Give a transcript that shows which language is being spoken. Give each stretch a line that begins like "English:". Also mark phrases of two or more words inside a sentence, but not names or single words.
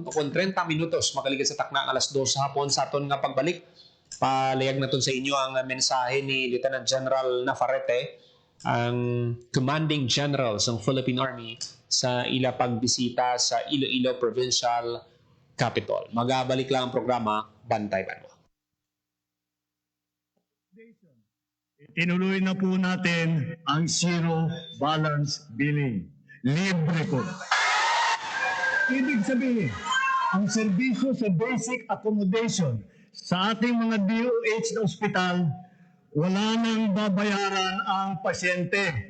Hiligaynon: Kung 30 minutos magalikat sa takna alas 2 sa hapon sa aton nga pagbalik. Palayag naton sa inyo ang mensahe ni Lieutenant General Navarrete, ang Commanding General ng Philippine Army sa ila pagbisita sa Iloilo Provincial Capital. Magabalik lang ang programa Bantay Banwa.
Filipino: Tinuloy na po natin ang zero balance billing. Libre po. Ibig sabihin, ang serbisyo sa basic accommodation sa ating mga DOH na ospital, wala nang babayaran ang pasyente.